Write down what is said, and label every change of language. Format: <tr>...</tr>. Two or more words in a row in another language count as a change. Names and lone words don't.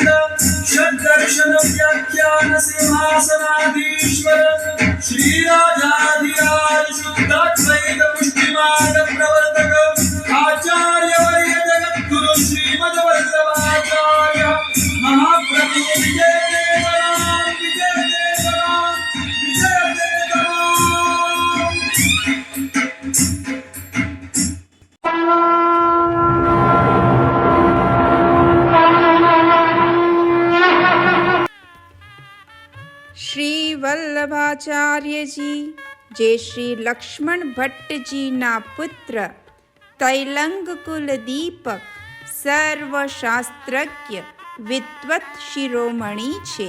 <sa>षड्दर्शन व्याख्यान सिंहासनाधीश्वर श्री राजाधिराज शुद्धाद्वैत पुष्टि मार्ग प्रवर्तक आचार्य वर्य जगद्गुरु श्रीमद वल्लभाचार्य महाप्रभु विजय देवराम विजय देवराम विजय देवराम.</sa> <gu>શ્રી વલ્લભાચાર્યજી જે શ્રી લક્ષ્મણ ભટ્ટજીના પુત્ર તૈલંગ કુલ દીપક સર્વશાસ્ત્રજ્ઞ વિદ્વત શિરોમણી છે.</gu>